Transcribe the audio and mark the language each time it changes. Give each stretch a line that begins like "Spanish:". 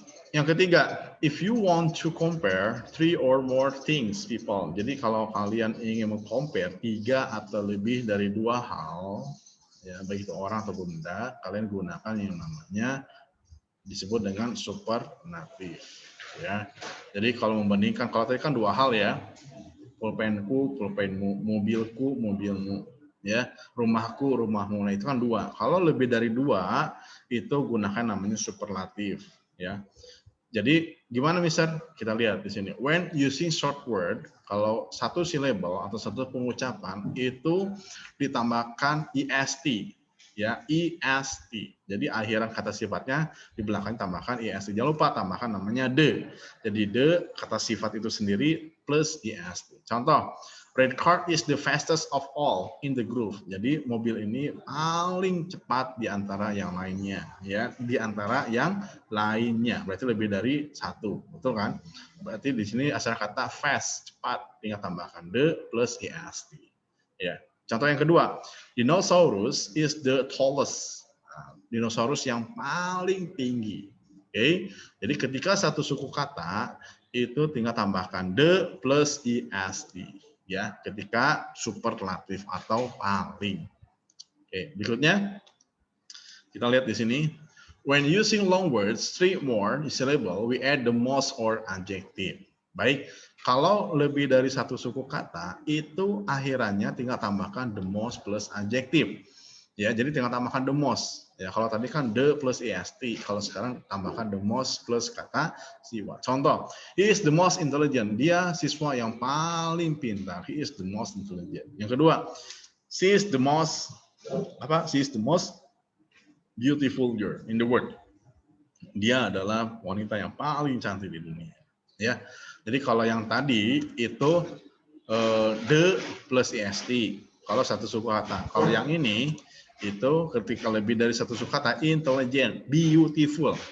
Indonesian: Yang ketiga,
English: if you want to compare three or more things, people.
Indonesian: Jadi kalau kalian ingin meng-compare 3 atau lebih dari 2 hal, ya baik itu orang atau benda, kalian gunakan yang namanya disebut dengan superlatif. Ya. Jadi kalau membandingkan, kalau tadi kan 2 hal ya, pulpenku, pulpenmu, mobilku, mobilmu. Ya, rumahku, rumahmu. Nah, itu kan 2. Kalau lebih dari 2, itu gunakan namanya superlatif. Ya. Jadi gimana Mister? Kita lihat di sini.
English: When using short word,
Indonesian: kalau satu syllable atau satu pengucapan itu ditambahkan est, ya est. Jadi akhiran kata sifatnya di belakang tambahkan est. Jangan lupa tambahkan namanya the. Jadi the kata sifat itu sendiri plus est.
English: Contoh, red car is the fastest of all in the group.
Indonesian: Jadi mobil ini paling cepat di antara yang lainnya, ya, di antara yang lainnya. Berarti lebih dari satu, betul kan? Berarti di sini asal kata fast, cepat, tinggal tambahkan the plus est. Ya. Contoh yang kedua, dinosaurus
English: is the tallest.
Indonesian: Dinosaurus yang paling tinggi. Oke. Jadi ketika satu suku kata itu tinggal tambahkan the plus est. Ya, ketika superlatif atau paling. Oke, berikutnya kita lihat di sini.
English: When using long words, three more syllable, we add the most or adjective.
Indonesian: Baik, kalau lebih dari satu suku kata, itu akhirannya tinggal tambahkan the most plus adjective. Ya, jadi tinggal tambahkan the most. Ya, kalau tadi kan the plus est, kalau sekarang tambahkan the most plus kata sifat.
English: Contoh, he is the most intelligent.
Indonesian: Dia siswa yang paling pintar.
English: He is the most intelligent. Yang kedua, she is the most She is the most beautiful girl in the world.
Indonesian: Dia adalah wanita yang paling cantik di dunia. Ya, jadi kalau yang tadi itu the plus est. Kalau satu suku kata. Kalau yang ini itu ketika lebih dari satu suku kata, intelligent, beautiful.